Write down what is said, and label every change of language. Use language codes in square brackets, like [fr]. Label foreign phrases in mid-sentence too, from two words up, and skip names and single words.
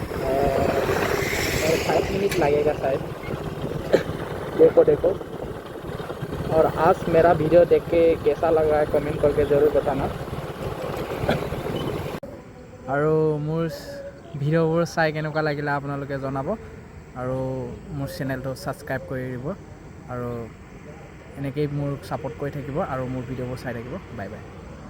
[hi] और 5 मिनट लगेगा शायद देखो और आज मेरा वीडियो देख के कैसा लग रहा है कमेंट करके ज़रूर बताना [as] আৰু মোৰ ভিডিঅ'বোৰ চাই কেনেকুৱা লাগিলে আপোনালোকে জনাব আৰু মোৰ চেনেলটো ছাবস্ক্ৰাইব কৰি দিব আৰু এনেকেই মোৰ ছাপোৰ্ট কৰি থাকিব আৰু মোৰ ভিডিঅ'বোৰ চাই থাকিব বাই বাই